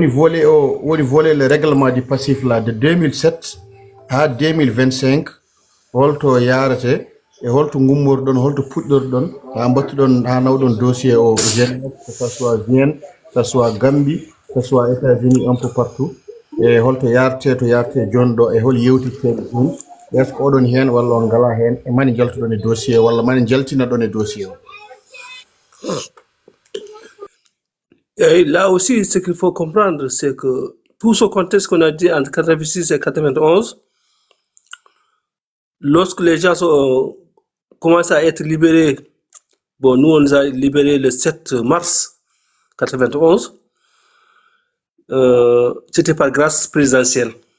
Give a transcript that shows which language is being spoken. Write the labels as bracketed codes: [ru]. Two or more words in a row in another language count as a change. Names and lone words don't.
[fr] volet le règlement du passif là de 2007 à 2025 [ff] holto yarate e holto gummorɗon holto puɗɗorɗon ha battuɗon ha nawɗon dossier o Genève [fr] que ça soit Vienne que ça soit Gambie que ça soit États-Unis un peu partout [ff] e holto yarte to yarte joni ɗo e hol yewtitteɓe ɗum [fr] est ce que [ff] oɗon hen walla on ngala hen e mani jaltuɗon e dossier walla mani jaltina ɗon e dossier o. [fr] Et là aussi, ce qu'il faut comprendre, c'est que tout ce contexte qu'on a dit entre 86 et 91, lorsque les gens commencent à être libérés, bon, nous on les a libérés le 7 mars 91, c'était par grâce présidentielle.